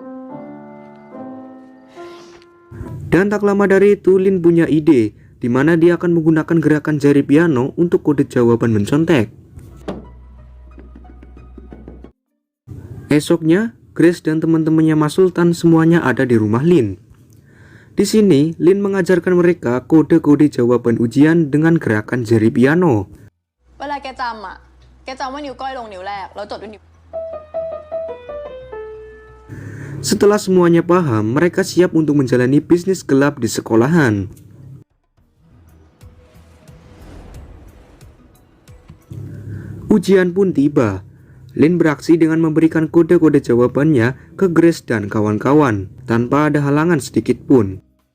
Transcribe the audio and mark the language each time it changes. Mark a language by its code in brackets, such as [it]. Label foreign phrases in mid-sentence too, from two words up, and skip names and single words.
[id] Dan tak lama dari itu, Lin punya ide, di mana dia akan menggunakan gerakan jari piano untuk kode jawaban mencontek. Esoknya, Grace dan teman-temannya Mas Sultan semuanya ada di rumah Lin. Di sini, Lin mengajarkan mereka kode-kode jawaban ujian dengan gerakan jari piano. [th] เวลาแกจำอ่ะ แกจำว่านิ้วก้อยลงนิ้วแรกแล้วจดด้วยนิ้ว [id] Setelah semuanya paham, mereka siap untuk menjalani bisnis gelap di sekolahan. Ujian pun tiba. Lin beraksi dengan memberikan kode-kode jawabannya ke Grace dan kawan-kawan, tanpa ada halangan sedikit pun.